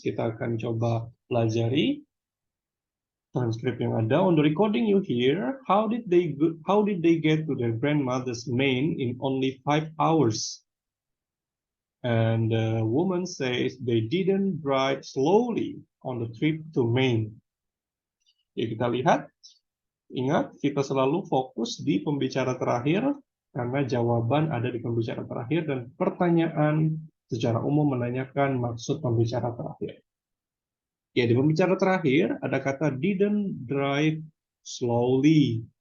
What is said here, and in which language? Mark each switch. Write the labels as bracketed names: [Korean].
[Indonesian] Kita akan coba pelajari transkrip yang ada. [English] On the recording you hear, how did they get to their grandmother's Maine in only 5 hours? And the woman says they didn't drive slowly on the trip to Maine. [Indonesian] Ya, kita lihat. Ingat, kita selalu fokus di pembicara terakhir karena jawaban ada di pembicara terakhir dan pertanyaan secara umum menanyakan maksud pembicara terakhir. Ya, di pembicara terakhir ada kata [English] didn't drive slowly.